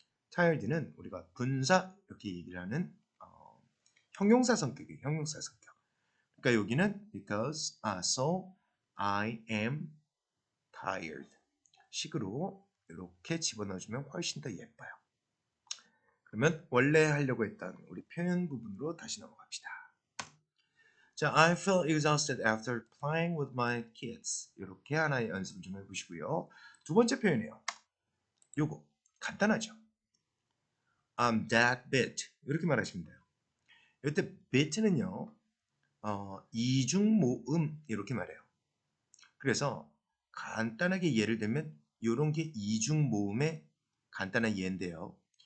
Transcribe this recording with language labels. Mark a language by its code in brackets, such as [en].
[ko] tired는 우리가 분사 이렇게 얘기를 하는 형용사 성격이에요. 형용사 성격. 그러니까 여기는 [en] because, so I am tired [ko] 식으로 이렇게 집어넣어주면 훨씬 더 예뻐요. 그러면 원래 하려고 했던 우리 표현 부분으로 다시 넘어갑시다. [en] 자, I feel exhausted after playing with my kids. [ko] 이렇게 하나의 연습 좀 해보시고요. 두 번째 표현이에요. 요거 간단하죠. [en] I'm that bit. [ko] 이렇게 말하시면 돼요. 이때 bit는요. 이중모음 이렇게 말해요. 그래서 간단하게 예를 들면 이런 게 이중모음의 간단한 예인데요.